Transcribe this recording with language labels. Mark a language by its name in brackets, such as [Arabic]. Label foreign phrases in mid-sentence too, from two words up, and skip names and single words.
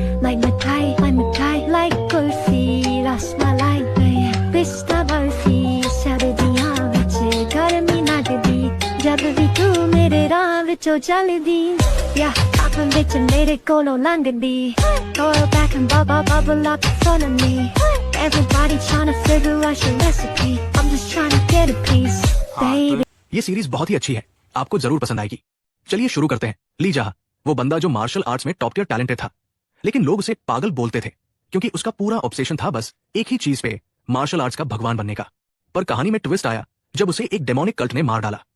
[English] like मिठाई like [Punjabi] ਕੁਲਫ਼ੀ ਰਸਮਲਾਈ ਪਿਸਤਾ ਬਰਫ਼ੀ ਸਰਦੀਆਂ ਵਿਚ ਗਰਮੀ ਨੱਚਦੀ ਜਦ ਭੀ ਤੂ ਮੇਰੇ ਰਾਹ ਵਿਚੋਂ ਚੱਲਦੀ ਯਾ ਪਾਪਨ ਵਿਚ ਮੇਰੇ ਕੋਲੋਂ ਲੰਘਦੀ [English] Throw back and bubble up in front of me Everybody trying to figure out your recipe I'm just trying to get a piece baby [Hindi] ये सीरीज बहुत ही अच्छी है, आपको जरूर पसंद आएगी। चलिए शुरू करते हैं। ली जहा, वो बंदा जो [English] martial arts [Hindi] में [English] top tier talented [Hindi] था, लेकिन लोग उसे पागल बोलते थे क्योंकि उसका पूरा ऑब्सेशन था बस एक ही चीज पे, [English] martial arts [Hindi] का भगवान बनने का। पर कहानी में ट्विस्ट आया जब उसे एक [English] demonic cult [Hindi] ने मार डाला।